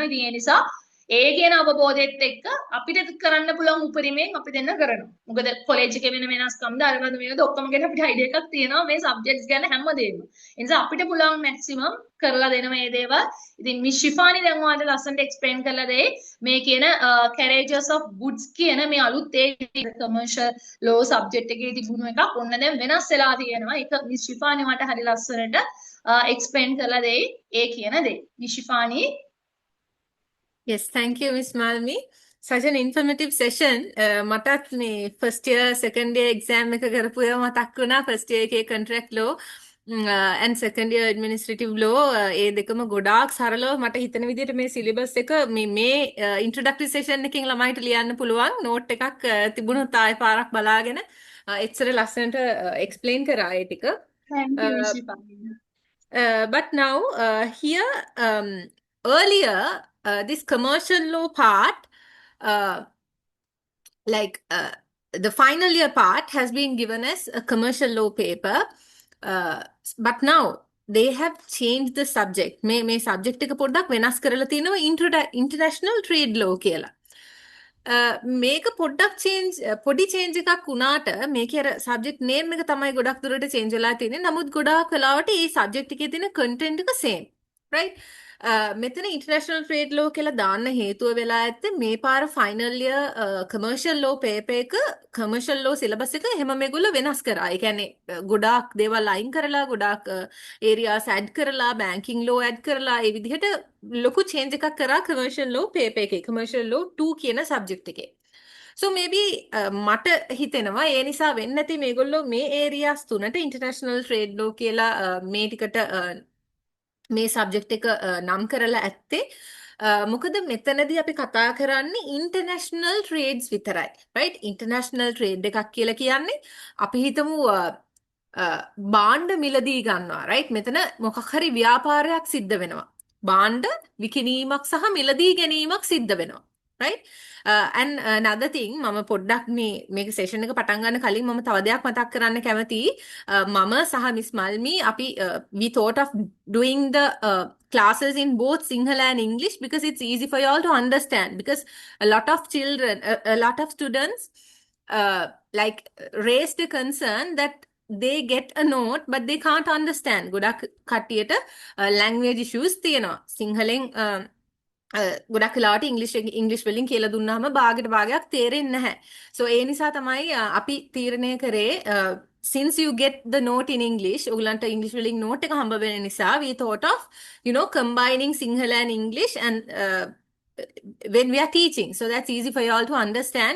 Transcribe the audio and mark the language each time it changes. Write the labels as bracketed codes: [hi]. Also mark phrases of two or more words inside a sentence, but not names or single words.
[si] ඉතින් ඒ නිසා ඒ කියන අවබෝධයත් එක්ක අපිට කරන්න පුළුවන් උපරිමයෙන් අපි දෙන්න කරනවා. මොකද කොලෙජ් එකේ වෙන වෙනස්කම් දාරවද මේකද ඔක්කොම ගැන අපිට අයිඩියා එකක් තියෙනවා මේ සබ්ජෙක්ට්ස් ගැන හැමදේම. ඒ නිසා අපිට පුළුවන් මැක්සිමම් කරලා දෙන මේ දේවල්. ඉතින් මිස් ශිෆානි දැන් ඔයාලට ලස්සනට එක්ස්ප්ලেইন කරලා දෙයි මේ කියන [en] carriages of goods [si] කියන මේ අලුත් ඒ [en] commercial law subject [si] එකේ තිබුණු එකක් ඔන්න දැන් වෙනස් වෙලා තියෙනවා. ඒක මිස් ශිෆානි මට හරි ලස්සනට එක්ස්ප්ලেইন කරලා දෙයි ඒ කියන දේ. මිස් ශිෆානි. [en] Yes, thank you, Miss Malmi. Such an informative session. [si] මටත් මේ [en] first year, second year exam [si] එක කරපු ඒවා මතක් වුණා. [en] First year [si] එකේ [en] contract law and second year administrative law [si] ඒ දෙකම ගොඩාක් සරලව මට හිතන විදිහට මේ syllabus එක මේ [en] introductory session [si] එකකින් ළමයිට ලියන්න පුළුවන් note එකක් තිබුණොත් ආයෙ පාරක් බලාගෙන එච්චර ලස්සනට explain කරා ඒ ටික. [en] Thank you, Shippa. But now here earlier this commercial law part, the final year part has been given as a commercial law paper, but now they have changed the subject. [si] මේ subject එක පොඩ්ඩක් වෙනස් කරලා තිනවා [en] international trade law [si] කියලා. මේක පොඩ්ඩක් පොඩි චේන්ජ් එකක් වුණාට මේකේ අර [en] subject name [si] එක තමයි ගොඩක් දුරට චේන්ජ් වෙලා තියෙන්නේ. නමුත් ගොඩාක් වෙලාවට මේ සබ්ජෙක්ට් එකේ තියෙන කන්ටෙන්ට් එක සේම්. [en] right? [si] මෙතන [en] international trade law [si] කියලා දාන්න හේතුව වෙලා ඇත්තේ මේ පාර [en] final year commercial law paper [si] එක [en] commercial law syllabus [si] එක එහෙම මේගොල්ලෝ වෙනස් කරා. ඒ කියන්නේ ගොඩාක් දේවල් අයින් කරලා ගොඩාක් [en] areas add [si] කරලා [en] banking law add [si] කරලා ඒ විදිහට ලොකු චේන්ජ් එකක් කරා [en] commercial law paper [si] එකේ [en] commercial law [si] 2 කියන සබ්ජෙක්ට් එකේ. [en] So maybe [si] මට හිතෙනවා ඒ නිසා වෙන්නේ නැති මේගොල්ලෝ මේ ඒරියාස් තුනට [en] international trade law [si] කියලා මේ ටිකට මේ සබ්ජෙක්ට් එක නම් කරලා ඇත්තේ මොකද මෙතනදී අපි කතා කරන්නේ [en] international trades [si] විතරයි. [en] right? [si] ඉන්ටර්නැෂනල් ට්‍රේඩ් එකක් කියලා කියන්නේ අපි හිතමු බාණ්ඩ මිලදී ගන්නවා. [en] right? [si] මෙතන මොකක් හරි ව්‍යාපාරයක් සිද්ධ වෙනවා. බාණ්ඩ විකිණීමක් සහ මිලදී ගැනීමක් සිද්ධ වෙනවා. [en] right? And another thing [si] මම පොඩ්ඩක් මේක සෙෂන් එක පටන් ගන්න කලින් මම තව දෙයක් මතක් කරන්න කැමතියි. මම සහ මිස් මල්මි අපි [en] we thought of doing the classes in both Sinhala and English because it's easy for you all to understand, because a lot of children a lot of students like raised a concern that they get a note but they can't understand. [si] ගොඩක් කට්ටියට [en] language issues [si] තියෙනවා. සිංහලෙන් ගොඩක් වෙලාවට ඉංග්‍රීසි වලින් කියලා දුන්නාම භාගයට භාගයක් තේරෙන්නේ නැහැ. [en] So [si] ඒ නිසා තමයි අපි තීරණය කරේ [en] since you get the note in English, [si] ඔයගලන්ට ඉංග්‍රීසි වලින් note එක හම්බ වෙන නිසා [en] we thought of combining Sinhala and English and when we are teaching, so that's easy for you all to understand.